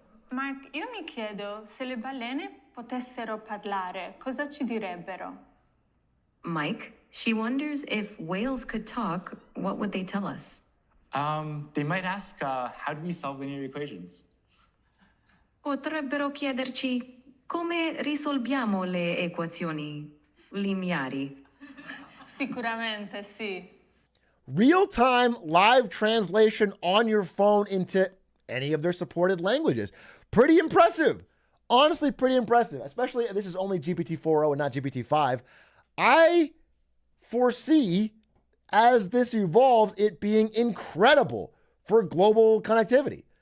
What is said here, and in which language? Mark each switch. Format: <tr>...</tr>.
<it>Mark, io mi chiedo se le balene potessero parlare, cosa ci direbbero?</it> <en>Mike, she wonders if whales could talk, what would they tell us? They might ask, how do we solve linear equations?</en> <it>Potrebbero chiederci come risolviamo le equazioni lineari. Sicuramente sì.</it> <en>Real-time live translation on your phone into any of their supported languages. Pretty impressive. Honestly, pretty impressive. Especially, this is only GPT-4o and not GPT-5. I foresee, as this evolves, it being incredible for global connectivity.</en>